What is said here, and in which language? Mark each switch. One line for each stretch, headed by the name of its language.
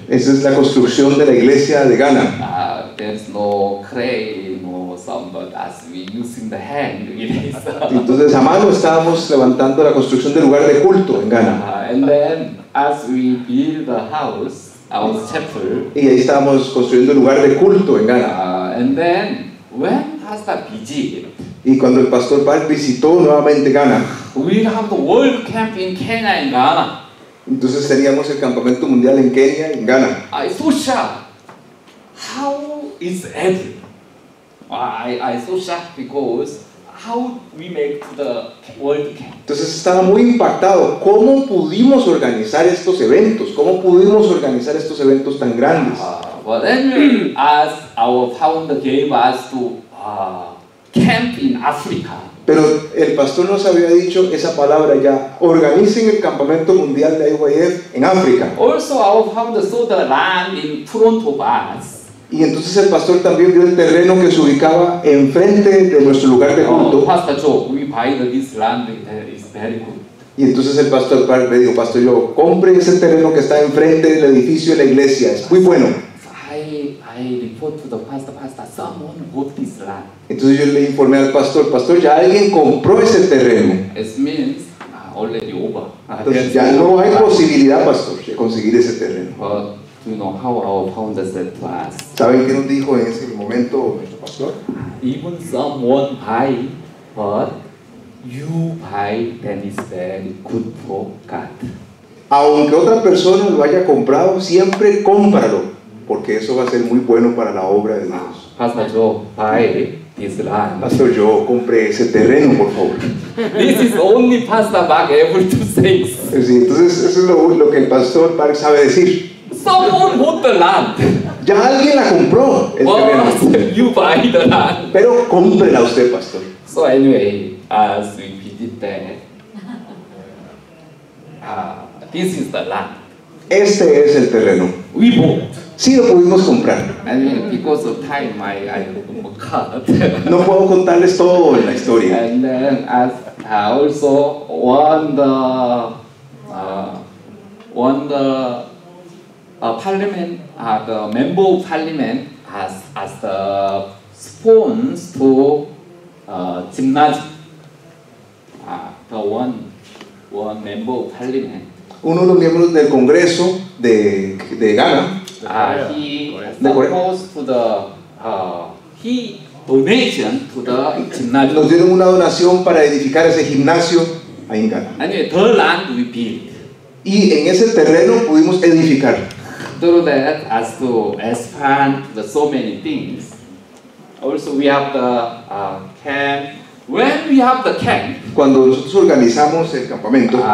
Spanish: esa es la construcción de la iglesia de Ghana.
English: there's no crane or some, but as we using the hand, it is.
Spanish: Entonces a mano estábamos levantando la construcción del lugar de culto en Ghana.
English: And then, as we build the house, our chapel,
Spanish: Y ahí estábamos construyendo el lugar de culto en Ghana.
English: and then when Pastor visit,
Spanish: Y cuando el pastor Park visitó nuevamente Ghana,
English: we have the World Camp in Kenya and Ghana.
Spanish: entonces teníamos el campamento mundial en Kenia y en Ghana.
English: I so shocked. How is it? I so shocked because how we make the World Camp.
Spanish: Entonces estaba muy impactado. ¿Cómo pudimos organizar estos eventos? ¿Cómo pudimos organizar estos eventos tan grandes?
English: But then, as our founder gave us to camp in Africa,
Spanish: Pero el pastor nos había dicho esa palabra ya. Organicen el campamento mundial de IYF en África.
English: also our founder saw the land in front of us.
Spanish: Y entonces el pastor también vio el terreno que se ubicaba enfrente de nuestro lugar de culto.
English: Pastor Joe, we buy this land. It is very good.
Spanish: Y entonces el pastor Park me dijo, pastor, yo compre ese terreno que está enfrente del edificio de la iglesia. Es muy bueno.
English: I report to the pastor. Someone bought this land.
Spanish: Entonces yo le informé al pastor, ya alguien compró ese terreno.
English: It means already over.
Spanish: Entonces ya no hay posibilidad, pastor, de conseguir ese terreno.
English: But you know how our founder said to us,
Spanish: ¿Saben qué nos dijo en ese momento nuestro pastor?
English: even someone buy, but you buy, then it's very good for God.
Spanish: Aunque otra persona lo haya comprado, siempre cómpralo, porque eso va a ser muy bueno para la obra de Dios.
English: Pastor Joe, buy this land.
Spanish: Pastor, yo compré ese terreno, por favor.
English: This is only Pastor Mark able to say.
Spanish: Sí, entonces eso es lo que el pastor Park sabe decir.
English: Someone bought the land,
Spanish: Ya alguien la compró, el terreno.
English: but you buy the land.
Spanish: Pero cómprela usted, pastor.
English: So anyway, as we visit there, this is the land.
Spanish: Este es el terreno.
English: We bought.
Spanish: Sí lo pudimos comprar.
English: And because of time, I cut.
Spanish: No puedo contarles todo en la historia.
English: And then as also parliament, the member of parliament as the sponsor to gymnasium. The one member of parliament.
Spanish: Uno de los miembros del Congreso de Ghana,
English: He
Spanish: De Corea.
English: supposed to the he donation to the gymnasium.
Spanish: nos dieron una donación para edificar ese gimnasio ahí en Ghana.
English: Anyway, the land we built.
Spanish: Y en ese terreno pudimos edificar.
English: Through that, as to expand the so many things. Also, we have the camp. When we have the camp,
Spanish: Cuando nosotros organizamos el campamento,